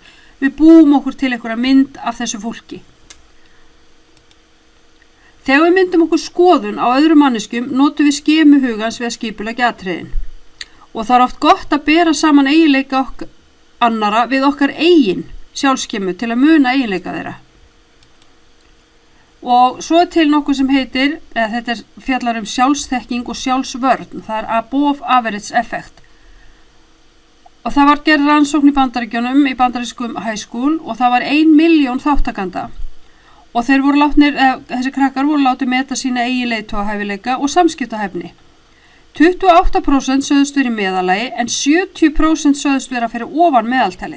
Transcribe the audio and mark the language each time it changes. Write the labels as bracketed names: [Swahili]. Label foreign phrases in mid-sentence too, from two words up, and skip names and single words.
[Icelandic] Við búum okkur til einhverja mynd af þessu fólki. Þegar við myndum okkur skoðun á öðrum manneskum, notum við skemu hugans við að skipuleggja atriðin. Og það oft gott að bera saman eiginleika annara við okkar eigin sjálfskemu til að muna eiginleika þeirra. Og svo til nokkuð sem heitir, þetta fjallar sjálfsþekking og sjálfsvörn, það [English] above average effect. [Icelandic] Og það var gerð rannsókn í Bandaríkjunum, í bandarískum [English] high school [Icelandic] og það var 1 milljón þáttakanda. Og þeir voru þessi krakkar voru látið meta sína eigin leiðtogahæfileika og samskiptahæfni. 28% sögðust vera í meðalagi en 70% sögðust vera fyrir ofan meðaltalið.